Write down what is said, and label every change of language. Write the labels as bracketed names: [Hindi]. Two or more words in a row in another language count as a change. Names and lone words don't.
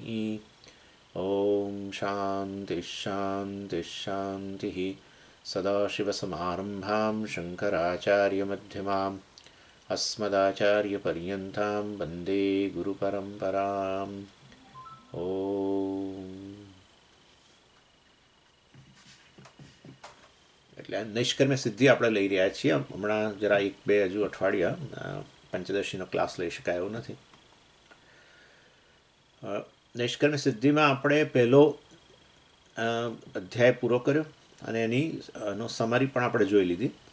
[Sanskrit] ॐ शान्तिः शान्तिः शान्तिः। सदाशिवसमारम्भां शङ्कराचार्यमध्यमाम् अस्मदाचार्यपर्यन्तां वन्दे गुरुपरम्पराम्। [Gujarati] ॐ એટલે નૈષ્કર્મ્ય સિદ્ધિ આપણે લઈ રહ્યા છીએ. હમણાં જરા એક બે હજુ અઠવાડિયા પંચદશીનો ક્લાસ લઈ શકાય એવું નથી. નૈષ્કર્મ્ય સિદ્ધિમાં આપણે પહેલો અધ્યાય પૂરો કર્યો અને એનો સમરી પણ આપણે જોઈ લીધી.